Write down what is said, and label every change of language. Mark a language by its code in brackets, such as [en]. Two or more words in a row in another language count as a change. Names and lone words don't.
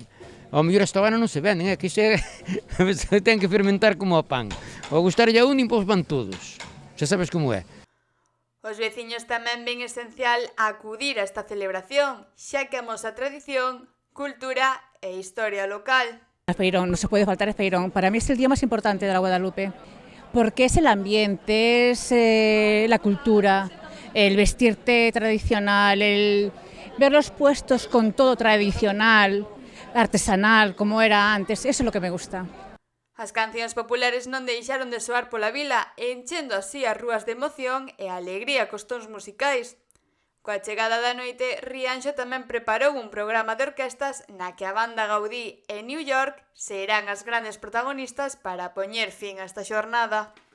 [gl] Ao mellor esta ano non se venden, que se ten que fermentar como a pan. Ao gustarlle a un, pois van todos. Xa sabes como é. Os veciños tamén ven esencial acudir a esta celebración, xa que amosa tradición, cultura e historia local. [es] Feirón, no se puede faltar el feirón. Para mí es el día más importante de la Guadalupe, porque es el ambiente, es la cultura, el vestirte tradicional, el ver los puestos con todo tradicional, artesanal, como era antes, eso es lo que me gusta. [gl] As cancións populares non deixaron de soar pola vila, enchendo así as rúas de emoción e alegría cos tons musicais. Coa chegada da noite, Rianxo tamén preparou un programa de orquestas na que a banda Gaudí e New York serán as grandes protagonistas para poñer fin a esta xornada.